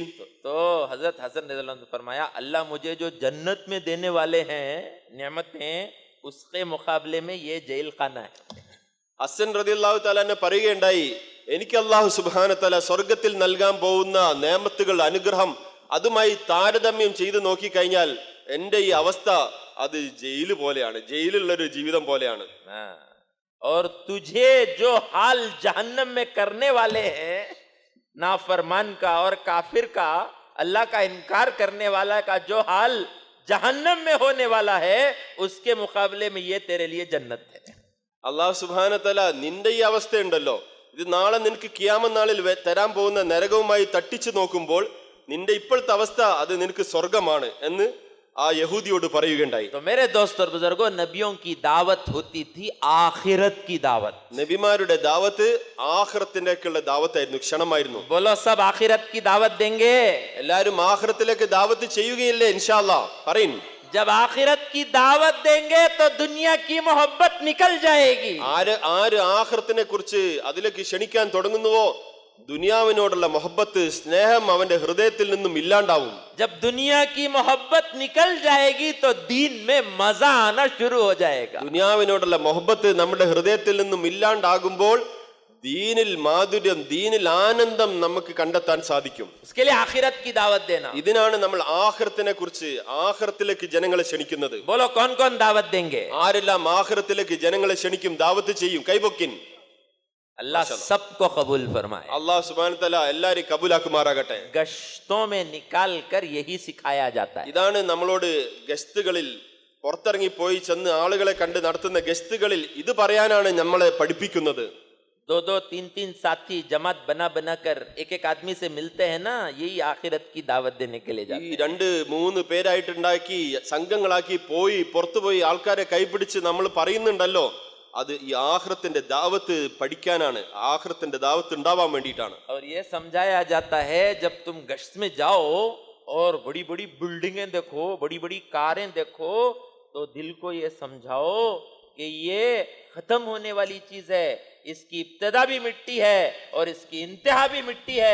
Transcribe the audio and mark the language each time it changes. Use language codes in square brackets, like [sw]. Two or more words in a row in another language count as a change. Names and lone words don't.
[hi] तो हजरत हसन [ar] رضي الله [hi] ने फरमाया, अल्लाह मुझे जो जन्नत में देने वाले हैं नेमतें, उसके मुकाबले में ये जेल खाना है। [ml] ഹസൻ [ar] رضي الله تعالى عنه [ml] പറയുകയുണ്ടായി, എനിക്ക് [ar] الله سبحانه وتعالى [ml] സ്വർഗ്ഗത്തിൽ നൽകാൻ പോകുന്ന നേമത്തുകൾ, അനുഗ്രഹം, അതുമായി താരതമ്യം ചെയ്ത് നോക്കിക്കഴിഞ്ഞാൽ എന്റെ ഈ അവസ്ഥ അത് ജയില് പോലെയാണ്, ജയിലുള്ളൊരു ജീവിതം പോലെയാണ്. [hi] हाँ, और तुझे जो हाल जहन्नम में करने वाले हैं, नाफरमान का और काफिर का, अल्लाह का इनकार करने वाला का जो हाल जहन्नम में होने वाला है, उसके मुकाबले में ये तेरे लिए जन्नत है. [ar] الله سبحانه وتعالى [ml] നിന്റെ ഈ അവസ്ഥയുണ്ടല്ലോ, ഇത് നാളെ നിനക്ക് ഖിയാമത്ത് നാളിൽ തരാൻ പോകുന്ന നരകവുമായി തട്ടിച്ചു നോക്കുമ്പോൾ നിന്റെ ഇപ്പോഴത്തെ അവസ്ഥ അത് നിനക്ക് സ്വർഗമാണ് എന്ന് ആ യഹൂദിയോട് പറയുകയുണ്ടായി. [hi] तो मेरे दोस्त और बुजुर्गों, नबियों की दावत होती थी आखिरत की दावत. [ml] നബിമാരുടെ ദാവത്ത് ആഖിറത്തിലേക്കുള്ള ദാവത്തായിരുന്നു, ക്ഷണമായിരുന്നു. [hi] बोलो सब आखिरत की दावत देंगे. [ml] എല്ലാരും ആഖിറത്തിലേക്ക് ദാവത്ത് ചെയ്യുകയില്ലേ [ar] إن شاء الله? [ml] പറയിൻ. [hi] जब आखिरत की दावत देंगे तो दुनिया की मोहब्बत निकल जाएगी. [ml] ആര് ആഖിറത്തിനെ കുറിച്ച് അതിലേക്ക് ക്ഷണിക്കാൻ തുടങ്ങുന്നുവോ ദുനിയാവിനോടുള്ള മുഹബ്ബത്ത്, സ്നേഹം അവന്റെ ഹൃദയത്തിൽ നിന്നും ഇല്ലാണ്ടാവും. [hi] जब दुनिया की मोहब्बत निकल जाएगी तो दीन में मजा आना शुरू हो जाएगा. [ml] ദുനിയാവിനോടുള്ള മുഹബ്ബത്ത് നമ്മുടെ ഹൃദയത്തിൽ നിന്നും ഇല്ലാണ്ടാകുമ്പോൾ ദീനിൽ മാധുര്യം, ദീനിൽ ആനന്ദം നമുക്ക് കണ്ടെത്താൻ സാധിക്കും. [hi] उसके लिए आखिरत की दावत देना. [ml] ഇതിനാണ് നമ്മൾ ആഖിറത്തിനെ കുറിച്ച്, ആഖിറത്തിലേക്ക് ജനങ്ങളെ ക്ഷണിക്കുന്നത്. [hi] बोलो कौन कौन दावत देंगे? [ml] ആരെല്ലാം ആഖിറത്തിലേക്ക് ജനങ്ങളെ ക്ഷണിക്കും, ദാവത്ത് ചെയ്യും? കൈപൊക്കിൻ. [hi] अल्लाह सबको कबूल फरमाए. [ar] الله سبحانه وتعالى [ml] എല്ലാവരെയും കബൂലാക്കുമാറാകട്ടെ. [hi] गश्तों में निकाल कर यही सिखाया जाता है. [ml] ഇതാണ് നമ്മളോട് ഗസ്റ്റുകളിൽ പുറത്തിറങ്ങി പോയി ചെന്ന് ആളുകളെ കണ്ട് നടത്തുന്ന ഗസ്റ്റുകളിൽ ഇത് പറയാനാണ് നമ്മളെ പഠിപ്പിക്കുന്നത്. [hi] दो दो तीन तीन साथी जमात बना बना कर एक एक आदमी से मिलते हैं ना, यही आखिरत की दावत देने के लिए जाते [ml] ഈ [hi] हैं. [ml] 2-3 പേരായിട്ടുണ്ടാക്കി സംഘങ്ങളാക്കി പോയി പുറത്തുപോയി ആൾക്കാരെ കൈപിടിച്ച് നമ്മൾ പറയുന്നുണ്ടല്ലോ, അത് ഈ ആഖിറത്തിന്റെ ദാവത്ത് പഠിക്കാനാണ്, ആഖിറത്തിന്റെ ദാവത്ത് ഉണ്ടാവാൻ വേണ്ടിയിട്ടാണ്. [hi] और ये समझाया जाता है जब तुम गश्त में जाओ और बड़ी बड़ी बिल्डिंगें देखो, बड़ी बड़ी कारें देखो, तो दिल को ये समझाओ कि ये खत्म होने वाली चीज है, इसकी इब्तिदा भी मिट्टी है और इसकी इंतहा भी मिट्टी है.